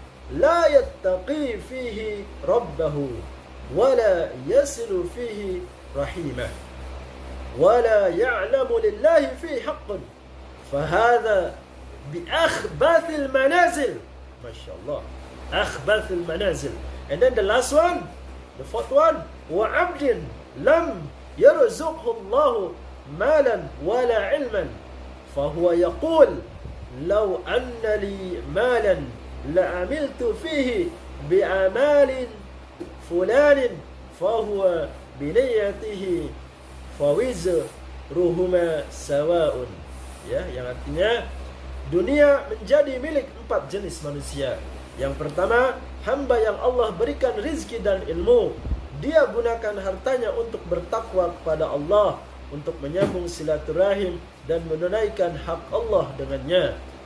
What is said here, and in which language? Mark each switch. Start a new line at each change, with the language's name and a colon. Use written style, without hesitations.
Arabic: لا يتقي فيه ربه ولا يصل فيه رحيمه ولا يعلم لله فيه حق فهذا بأخبث المنازل. Masya Allah, أخبث المنازل.
English: And then the last one, the fourth one,
Arabic: وعبد لم يرزقه الله مالا ولا علما فهو يقول لو أن لي مالا لعملت فيه بأعمال فلان فهو بنيته فوزرهما سواء.
Indonesian: Ya, yang artinya dunia menjadi milik 4 jenis manusia. Yang pertama, hamba yang Allah berikan rizki dan ilmu. Dia gunakan hartanya untuk bertakwa kepada Allah, untuk menyambung silaturahim dan menunaikan hak Allah dengannya.